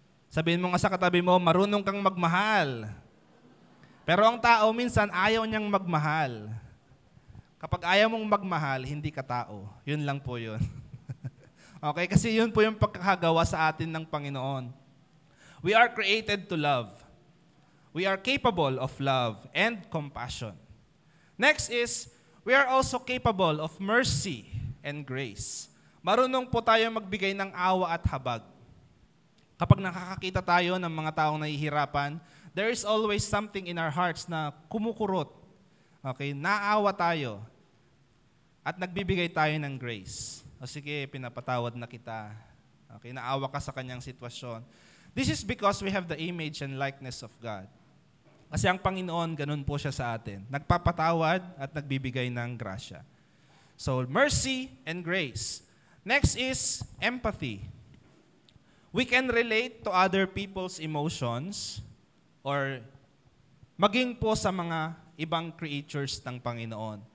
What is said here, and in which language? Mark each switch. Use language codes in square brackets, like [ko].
[tl] Sabihin mo nga sa katabi mo, marunong kang magmahal. Pero ang tao minsan ayaw niyang magmahal. Kapag ayaw mong magmahal, hindi ka tao. Yun lang po yun. Okay? Kasi yun po yung pagkakagawa sa atin ng Panginoon. [en] We are created to love. We are capable of love and compassion. Next is, we are also capable of mercy and grace. [tl] Marunong po tayo magbigay ng awa at habag. Kapag nakakakita tayo ng mga taong nahihirapan, [en] there is always something in our hearts [tl] na kumukurot. Okay? Naawa tayo. At nagbibigay tayo ng grace. O sige, pinapatawad na kita. Okay? Naawa ka sa kanyang sitwasyon. [en] This is because we have the image and likeness of God. [tl] Kasi ang Panginoon, ganun po siya sa atin. Nagpapatawad at nagbibigay ng grasya. [en] So, mercy and grace. Next is empathy. We can relate to other people's emotions or [tl] maging po sa mga ibang creatures ng Panginoon.